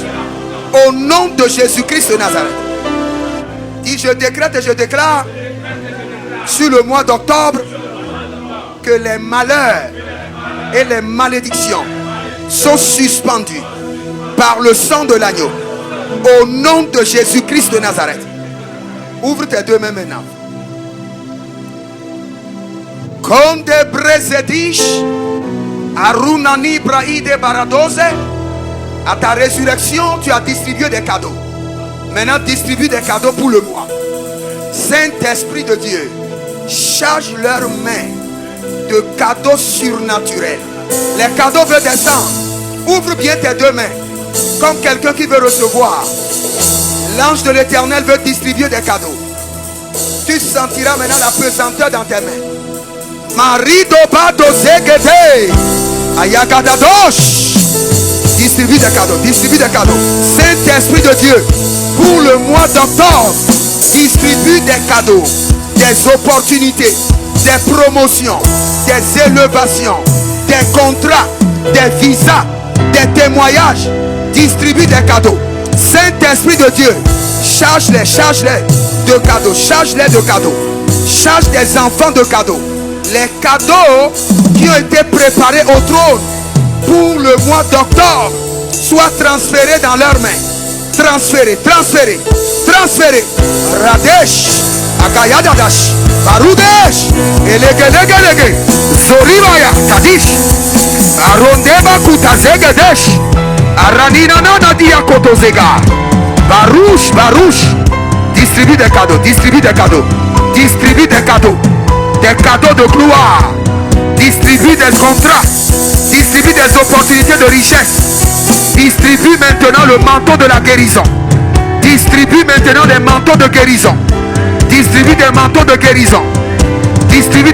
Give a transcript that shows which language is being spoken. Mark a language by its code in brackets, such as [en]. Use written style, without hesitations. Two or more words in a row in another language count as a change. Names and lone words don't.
[fr] Au nom de Jésus-Christ de Nazareth. Dis je décrète et je déclare sur le mois d'octobre que les malheurs et les malédictions sont suspendus par le sang de l'agneau. Au nom de Jésus-Christ de Nazareth. Ouvre tes deux mains maintenant. Konde brezedish arunani braide baradose. À ta résurrection, tu as distribué des cadeaux. Maintenant, distribue des cadeaux pour le mois. Saint-Esprit de Dieu, charge leurs mains de cadeaux surnaturels. Les cadeaux veulent descendre. Ouvre bien tes deux mains comme quelqu'un qui veut recevoir. L'ange de l'Éternel veut distribuer des cadeaux. Tu sentiras maintenant la pesanteur dans tes mains. Marido bado zegede ayagadadosh. Distribue des cadeaux, distribue des cadeaux. Saint-Esprit de Dieu, pour le mois d'octobre, distribue des cadeaux, des opportunités, des promotions, des élevations, des contrats, des visas, des témoignages. Distribue des cadeaux. Saint-Esprit de Dieu, charge-les de cadeaux, charge-les de cadeaux, charge des enfants de cadeaux. Les cadeaux qui ont été préparés au trône pour le mois d'octobre soient transférés dans leurs mains. Transférés, transférés, transférés. Radesh, Akayadadash, Barudesh, Elegelegege, Zoribaya, Kadish, Arondeba Kutazegedesh, Aranina Nadia Kotozega, Barouche, Barouche, distribue des cadeaux, distribue des cadeaux, distribue des cadeaux de gloire, distribue des contrats, distribue des opportunités de richesse, distribue maintenant le manteau de la guérison, distribue maintenant des manteaux de guérison, distribue des manteaux de guérison, distribue